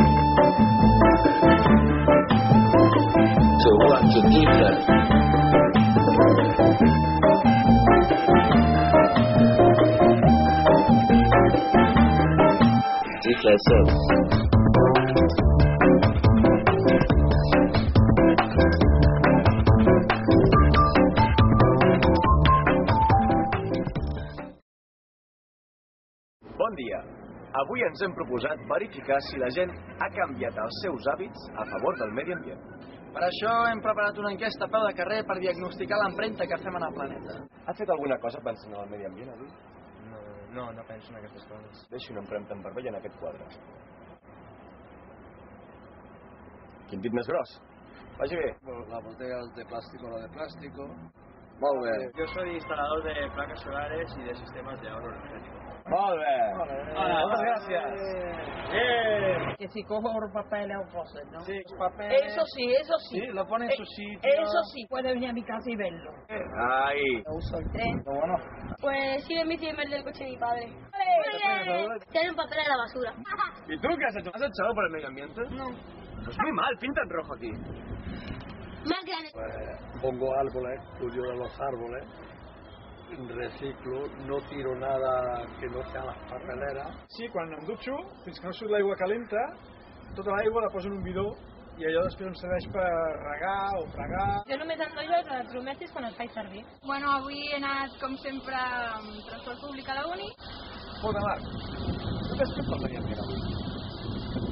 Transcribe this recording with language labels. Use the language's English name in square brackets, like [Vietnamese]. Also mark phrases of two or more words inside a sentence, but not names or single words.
[English] So what's a D flat? D flat 7. [Catalan] Bon dia. Avui ens hem proposat verificar si la gent ha canviat els seus hàbits a favor del medi ambient. Per això hem preparat una enquesta a peu de carrer per diagnosticar l'empremta que fem en el planeta. Ha fet alguna cosa pensant en el medi ambient avui? No penso en aquestes coses. Deixi una empremta en vermell en aquest quadre. Quin dit més gros? Vagi bé. [Spanish] La botella de plástico, la de plástico. [Catalan] Molt bé. [Spanish] Yo soy instalador de placas solares y de sistemas de ahorro energético. [Catalan] Molt bé. Moltes gràcies. [Spanish] Que si cojo papel o cosas, ¿no? Sí, papel. Eso sí. Sí, lo pone en su sitio. Eso sí, puede venir a mi casa y verlo. Ahí. Yo uso el tren. Bueno. Pues sí, en bici en vez del coche de mi padre. Tienen papel en la basura. ¿Y tú qué has hecho? ¿Has echado por el medio ambiente? No. Pues muy mal, pinta en rojo aquí. Más grande. Pongo árboles, cuido de los árboles, reciclo, no tiro nada que no sea las papeleras. [Catalan] Sí, quan em dutxo, fins que no surt l'aigua calenta, tota l'aigua la poso en un bidó i allò després em serveix per regar o fregar. Jo només endollo els electrodomèstics quan els faig servir. Bueno, avui he anat, com sempre, amb transport públic a la uni. Escolta, Marc, tu t'has fet pel medi ambient avui?